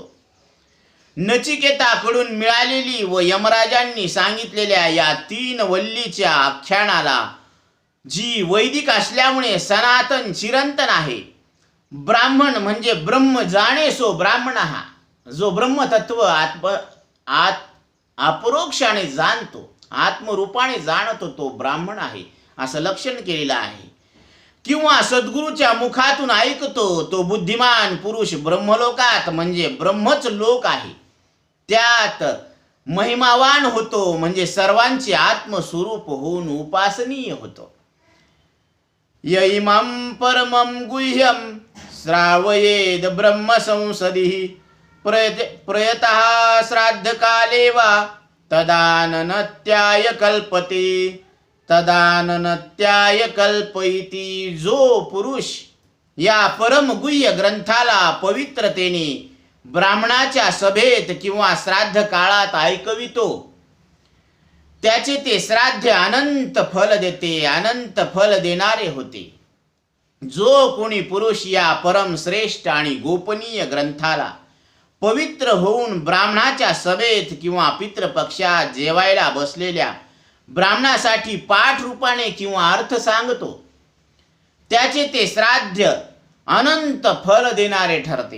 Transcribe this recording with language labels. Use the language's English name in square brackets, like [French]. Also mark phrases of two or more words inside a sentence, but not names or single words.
[Marathi] नचिकेताकडून मिळालेली व यमराजांनी सांगितलेल्या या 3 वल्लीच्या आख्यानाला, जी वैदिक असल्यामुळे सनातन चिरंतन आहे, ब्राह्मण म्हणजे [Sanskrit] ब्रह्म जाणे सो ब्राह्मणः, [Marathi] जो ब्रह्मतत्व अपरोक्षाने जाणतो, आत्मरूपाने जाणतो, तो ब्राह्मण आहे असं लक्षण केलेलं आहे. किंवा सद्गुरूच्या मुखातून ऐकतो, तो बुद्धिमान पुरुष ब्रह्मलोकात म्हणजे ब्रह्मच लोक आहे, त्यात महिमावान होतो, म्हणजे सर्वांचे आत्मस्वरूप होऊन उपासनीय होतो. [Sanskrit] यैमं परमं गुह्यं श्रावयेद ब्रह्म संसदि प्रयतः श्राद्धकाले वा तदाननत्याय कल्पते. तदाननत्याय कल्पयति. [Marathi] जो पुरुष या परमगुह्य ग्रंथाला पवित्रतेने ब्राह्मणाच्या सभेत किंवा श्राद्ध काळात ऐकवितो, त्याचे ते श्राद्ध अनंत फल देते, अनंत फल देणारे होते. जो कोणी पुरुष या परम श्रेष्ठ आणि गोपनीय ग्रंथाला पवित्र होऊन ब्राह्मणाच्या सभेत किंवा पितृपक्षात जेवायला बसलेल्या ब्राह्मणासाठी पाठ रूपाने किंवा अर्थ सांगतो, त्याचे ते श्राद्ध अनंत फल देणारे ठरते.